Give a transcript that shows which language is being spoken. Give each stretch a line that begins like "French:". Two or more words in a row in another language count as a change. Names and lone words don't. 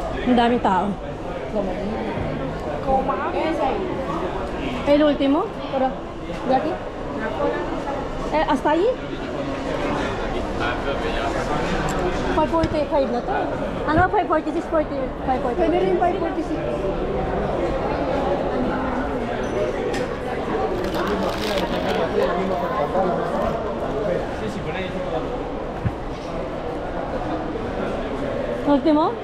Filipino: Ang daming tao.
Spanish: El último, pero de aquí. Hasta ahí.
Filipino: 545 na to. Ano ba 546, 545? Pwede rin 546. Último?